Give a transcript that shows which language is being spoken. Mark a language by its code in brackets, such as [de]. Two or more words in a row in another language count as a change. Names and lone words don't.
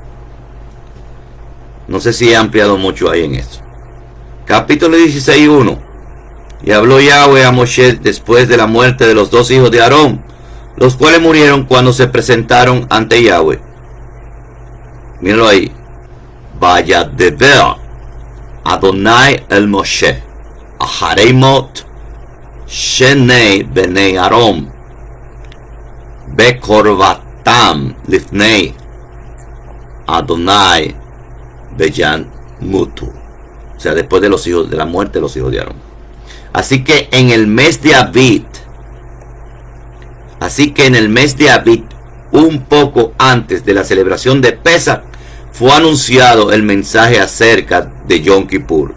[es] No sé si he ampliado mucho ahí en eso. Capítulo 16:1. Y habló Yahweh a Moshe después de la muerte de los dos hijos de Aarón, los cuales murieron cuando se presentaron ante Yahweh. Míralo ahí. [he] וידבר אדני אל משה אחרי מות שני בני אהרן בקרבתם לפני אדני וימתו. [es] O sea, después de la muerte de los hijos de Aarón. Así que en el mes de Abit, un poco antes de la celebración de Pesach, fue anunciado el mensaje acerca de Yom Kippur.